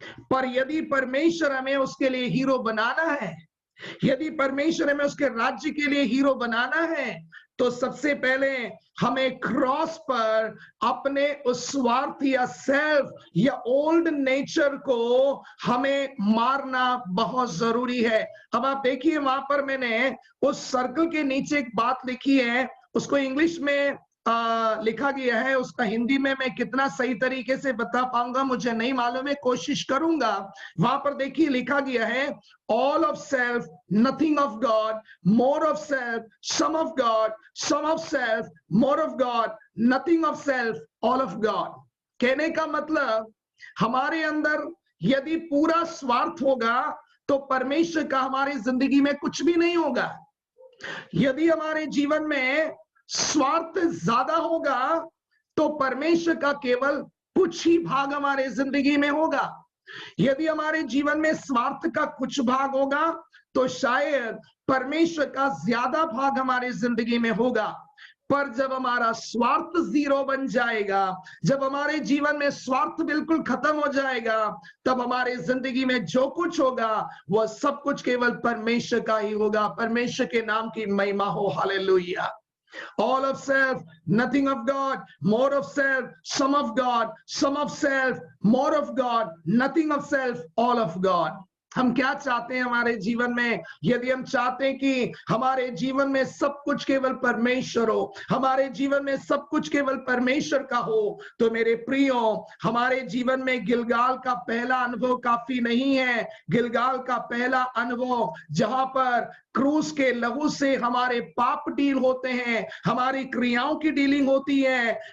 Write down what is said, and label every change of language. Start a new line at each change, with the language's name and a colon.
Hindi: पर यदि परमेश्वर हमें उसके लिए हीरो बनाना है, यदि परमेश्वर हमें उसके राज्य के लिए हीरो बनाना है, तो सबसे पहले हमें क्रॉस पर अपने उस स्वार्थ या सेल्फ या ओल्ड नेचर को हमें मारना बहुत जरूरी है। अब आप देखिए, वहां पर मैंने उस सर्कल के नीचे एक बात लिखी है, उसको इंग्लिश में लिखा गया है, उसका हिंदी में मैं कितना सही तरीके से बता पाऊंगा मुझे नहीं मालूम है, कोशिश करूंगा। वहां पर देखिए लिखा गया है,
English: all of self, nothing of God,
Hindi: more of self, some of God, some of self, more of God, nothing of self, all of God। कहने का मतलब, हमारे अंदर यदि पूरा स्वार्थ होगा तो परमेश्वर का हमारी जिंदगी में कुछ भी नहीं होगा। यदि हमारे जीवन में स्वार्थ ज्यादा होगा तो परमेश्वर का केवल कुछ ही भाग हमारे जिंदगी में होगा। यदि हमारे जीवन में स्वार्थ का कुछ भाग होगा तो शायद परमेश्वर का ज्यादा भाग हमारी जिंदगी में होगा। पर जब हमारा स्वार्थ जीरो बन जाएगा, जब हमारे जीवन में स्वार्थ बिल्कुल खत्म हो जाएगा, तब हमारे जिंदगी में जो कुछ होगा वह सब कुछ केवल परमेश्वर का ही होगा। परमेश्वर के नाम की महिमा हो, hallelujah.
English: All of self, nothing of God, more of self, some of God, some of self, more of God, nothing of self, all of God।
Hindi: हम क्या चाहते हैं हमारे जीवन में? यदि हम चाहते हैं कि हमारे जीवन में सब कुछ केवल परमेश्वर हो, हमारे जीवन में सब कुछ केवल परमेश्वर का हो, तो मेरे प्रियो, हमारे जीवन में गिलगाल का पहला अनुभव काफी नहीं है। गिलगाल का पहला अनुभव जहां पर क्रूस के लहू से हमारे पाप डील होते हैं, हमारी क्रियाओं की डीलिंग होती है।